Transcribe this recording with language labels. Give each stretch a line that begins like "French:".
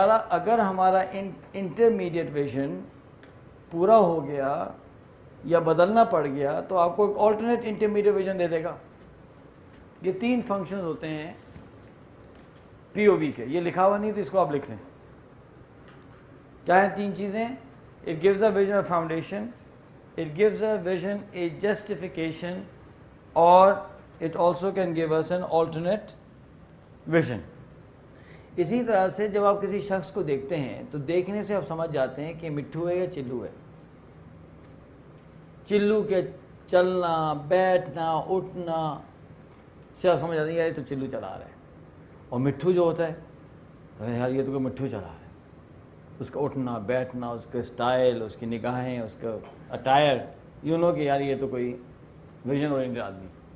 Urdu: اگر ہمارا intermediate vision پورا ہو گیا یا بدلنا پڑ گیا تو آپ کو ایک آلٹرنیٹ انٹرمیڈیٹ ویژن دے دے گا. یہ 3 فنکشن ہوتے ہیں پی او وی کے. یہ لکھا ہوا نہیں تو اس کو آپ لکھ لیں. کیا ہیں 3 چیزیں؟
English: It gives a vision a foundation, it gives a vision a justification, or it also can give us an alternate vision.
Urdu: اسی طرح سے جب آپ کسی شخص کو دیکھتے ہیں تو دیکھنے سے آپ سمجھ جاتے ہیں کہ مٹھو ہے یا چلو ہے. چلو کے چلنا، بیٹھنا، اٹھنا سے آپ سمجھ جاتے ہیں یار یہ تو چلو چلا رہا ہے. اور مٹھو جو ہوتا ہے تو یار یہ تو کوئی مٹھو چلا رہا ہے. اس کا اٹھنا بیٹھنا، اس کا اسٹائل، اس کی نگاہیں، اس کا اٹائر، یو نو کہ یار یہ تو کوئی ویژن اورینٹڈ آدمی.